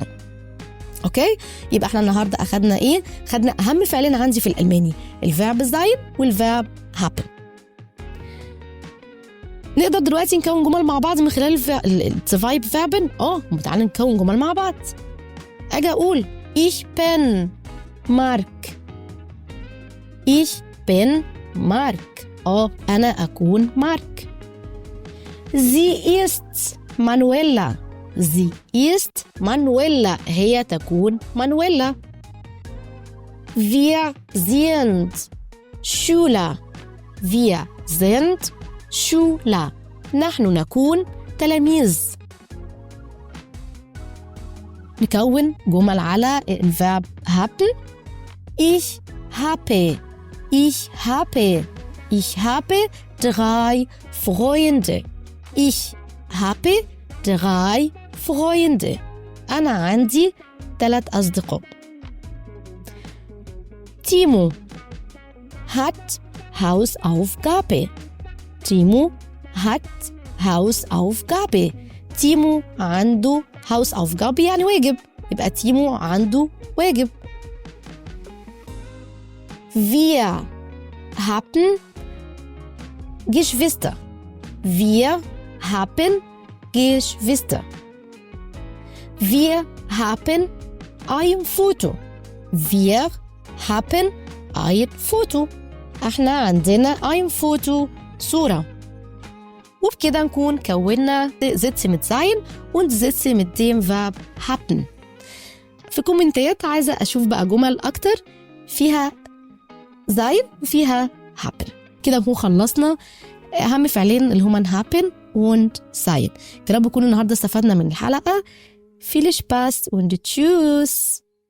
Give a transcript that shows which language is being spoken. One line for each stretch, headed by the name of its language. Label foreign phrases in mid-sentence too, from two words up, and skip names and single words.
Arabic: أوكي؟ يبقى احنا النهاردة أخدنا إيه؟ خدنا أهم فعلين عندي في الألماني، الفيرب sein والفيرب haben. نقدر دلوقتي نكون جمل مع بعض من خلال الفايب فيربن. تعالى نكون جمل مع بعض. اجي اقول
German: ich bin Mark.
Arabic: انا اكون مارك.
German: sie ist Manuela.
Arabic: هي تكون مانويلا.
German: wir sind Schüler.
Arabic: نحن نكون تلاميذ. نكون جمل على الفيرب haben.
German: Ich habe 3 Freunde.
Arabic: أنا عندي 3 أصدقاء.
German: Timo hat Hausaufgabe.
Arabic: تيمو عنده Hausaufgabe يعني واجب، يبقى تيمو عنده واجب.
German: Wir haben Geschwister. Wir haben ein Foto.
Arabic: احنا عندنا
German: ein Foto،
Arabic: صورة. وبكده نكون كونا
German: Sätze mit sein und Sätze mit dem Verb haben.
Arabic: في كومنتات عايزة أشوف بقى جمل أكتر فيها sein وفيها happen. كده بنكون خلصنا أهم فعلين اللي هما
German: happen und sein.
Arabic: كده بكون النهاردة استفدنا من الحلقة.
German: Viel Spaß und tschüss.